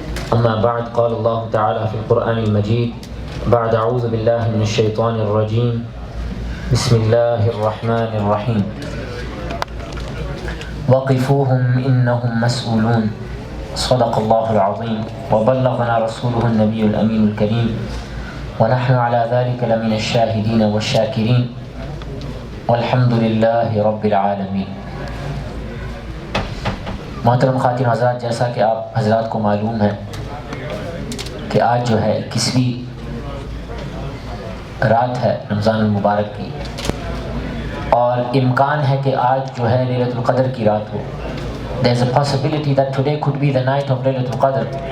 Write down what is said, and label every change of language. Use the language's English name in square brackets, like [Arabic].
[Arabic] أما بعد، قال الله تعالى في القرآن المجيد بعد أعوذ بالله من الشيطان الرجيم بسم الله الرحمن الرحيم وقفوهم إنهم مسؤولون صدق الله العظيم وبلغنا رسوله النبي الأمين الكريم ونحن على ذلك لمن الشاهدين والشاكرين والحمد لله رب العالمين. [Urdu] محترم خواتین حضرات، جیسا کہ آپ حضرات کو معلوم ہے کہ آج جو ہے 21ویں رات ہے رمضان المبارک کی، اور امکان ہے کہ آج جو ہے لیلۃ القدر کی رات ہو. [English] There is a possibility that today could be the night of Laylatul Qadr.